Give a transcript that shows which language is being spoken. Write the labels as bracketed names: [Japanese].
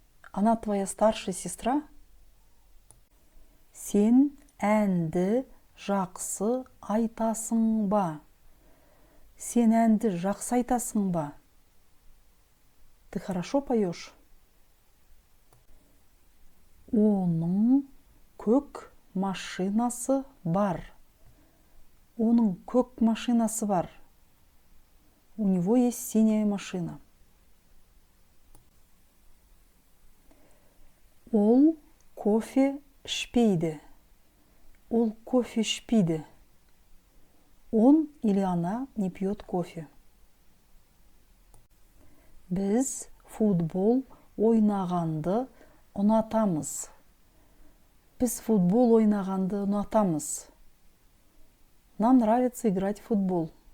[Russian] Она твоя старшая сестра? [Kazakh] Сен әнді жақсы айтасың ба? Сен әнді жақсы айтасың ба? [Russian] Ты хорошо поешь? [Kazakh] Оның көк машинасы бар. Оның көк машинасы бар. [Russian] У него есть синяя машина. [Kazakh] Ол кофе ішпейді. Ол кофе ішпейді. [Russian] Он или она не пьет кофе. [Kazakh] Біз футбол ойнағанды ұнатамыз. Біз футбол ойнағанды ұнатамыз. [Russian] Нам нравится играть в футбол.